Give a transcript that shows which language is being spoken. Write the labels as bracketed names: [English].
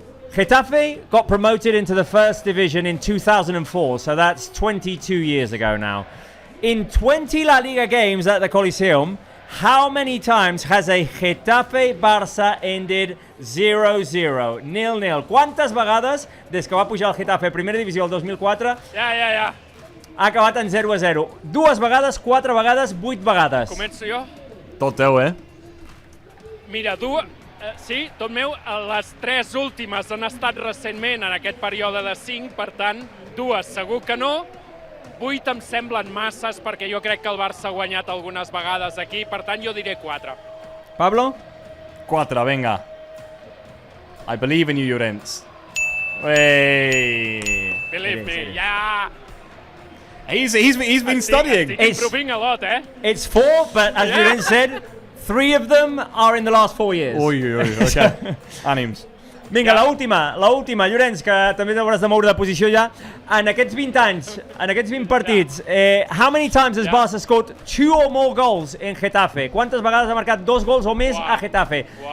[English] Getafe got promoted into the first division in 2004, so that's 22 years ago now. In 20 LaLiga games at the Coliseum, how many times has a Getafe-Barça ended 0-0, 0-0? [Catalan] Quantes vegades, des que va pujar el Getafe a primera divisió el 2004, ha acabat en 0-0? 2 vegades, 4 vegades, 8 vegades. Començo jo? Tot teu, Mira, sí, tot meu. Les 3 últimes han estat recentment en aquest període de 5, per tant, 2 segur que no. 8 em semblen masses perquè jo crec que el Barça ha guanyat algunes vegades aquí, per tant jo diré 4. Pablo? 4, venga. [English] I believe in you, Llorenç. Hey. Believe me, yeah. He's been studying. He's improving a lot, It's 4, but as Llorenç said, 3 of them are in the last 4 years. [Catalan] Okay. Ànims. Vinga, l'última, Llorenç, que també t'hauràs de moure de posició ja. En aquests 20 anys, en aquests 20 partits, [English] how many times has Barça scored 2 or more goals in Getafe? [Catalan] Quantes vegades ha marcat 2 gols o més a Getafe?